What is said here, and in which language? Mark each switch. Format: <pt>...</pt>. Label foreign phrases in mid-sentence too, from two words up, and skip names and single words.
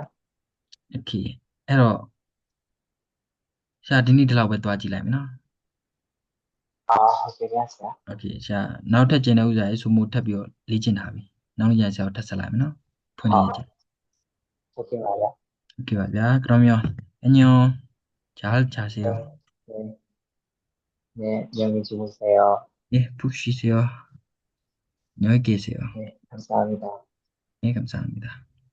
<my>โอเคအဲ့တော့ရှာဒီနေ့ဒီလောက်ပဲသွားကြည့်လိုက်မယ်နော် ဟုတ်ကဲ့ဆရာ โอเคရှာနောက်ထပ်ကျင်တဲ့ဥစ္စာရေးဆိုမို့ထပ်ပြီးတော့လေ့ကျင့်ထားပြီနောက်နေ့ကျရင်ဆရာကိုထပ်ဆက်လိုက်မယ်နော်ဖွင့်ရည်ကြည့် ဟုတ်ကဲ့ပါဗျာ</my> <ko>โอเคပါဗျာ 그러면안녕잘자세요 네, 네, 안녕히 주무세요. 예, 푹 쉬세요. 안녕히 계세요. 네, 감사합니다. 네, 감사합니다.</ko>